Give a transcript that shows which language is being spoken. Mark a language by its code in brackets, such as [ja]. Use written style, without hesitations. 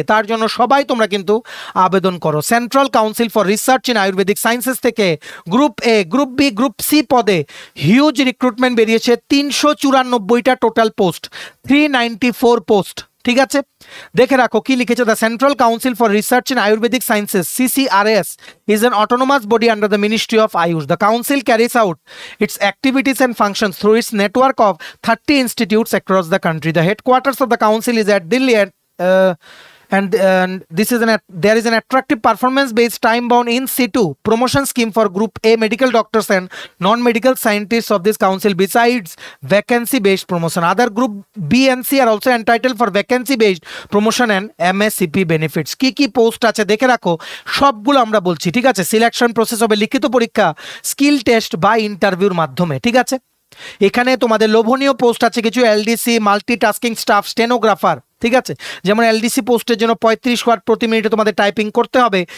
[bn] তার জন্য সবাই তোমরা কিন্তু আবেদন করো। Central council for research in Ayurvedic sciences থেকে গ্রুপ এ, গ্রুপ বি, গ্রুপ সি পদে হিউজ রিক্রুটমেন্ট বেরিয়েছে। 394টা টোটাল পোস্ট, 394 পোস্ট, ঠিক আছে। দেখে রাখো কি লিখেছে, [en] The central council for research in Ayurvedic sciences CCRS is an autonomous body under the Ministry of Ayush. The council carries out its activities and functions through its network of 30 institutes across the country. The headquarters of the council is at Delhi and this is there is an attractive performance-based, time-bound, in situ promotion scheme for Group A medical doctors and non-medical scientists of this council. Besides vacancy-based promotion, other Group B and C are also entitled for vacancy-based promotion and MSCP benefits. [bn] কি post আছে দেখে রাখো, সবগুলো আমরা বলছি, ঠিক আছে। Selection process হবে লিখিত পরীক্ষা, স্কিল টেস্ট বা ইন্টারভিউর মাধ্যমে, ঠিক আছে। এখানে তোমাদের লোভনীয় পোস্ট আছে কিছু, এলডিসি, মাল্টিটাস্কিং স্টাফ, স্টেনোগ্রাফার, ঠিক আছে। যেমন এলডিসি পোস্টের জন্য 35 ওয়ার্ড প্রতি মিনিটে তোমাদের টাইপিং করতে হবে।